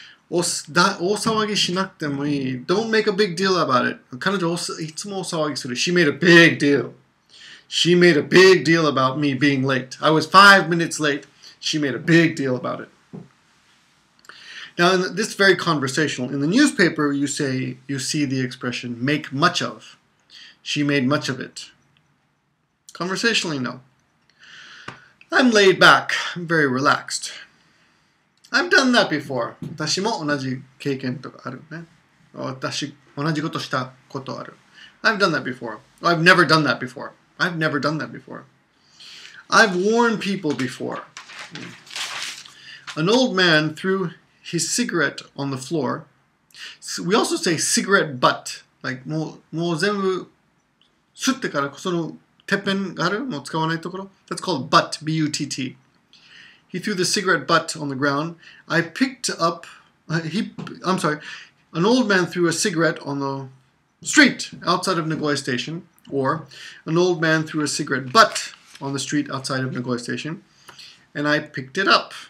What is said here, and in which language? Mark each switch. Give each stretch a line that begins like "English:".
Japanese: 大騒ぎしなくてもいい。
English: Don't make a big deal about it.
Japanese: 彼女いつも大騒ぎする。
English: She made a big deal. She made a big deal about me being late. I was 5 minutes late. She made a big deal about it. Now, this is very conversational. In the newspaper, you see the expression, make much of. She made much of it. Conversationally, no. I'm laid back. I'm very relaxed. I've done that before.
Japanese: 私も同じ経験とかあるね。私、同じことしたことある。
English: I've done that before. I've never done that before. I've never done that before. I've warned people before. An old man threw his cigarette on the floor. We also say cigarette butt. Like,
Japanese: もう全部吸ってからそのてっぺんがあるもう使わないところ
English: That's called butt, B-U-T-T. He threw the cigarette butt on the ground. I picked up, I'm sorry, an old man threw a cigarette on the street outside of Nagoya Station, or an old man threw a cigarette butt on the street outside of Nagoya Station, and I picked it up.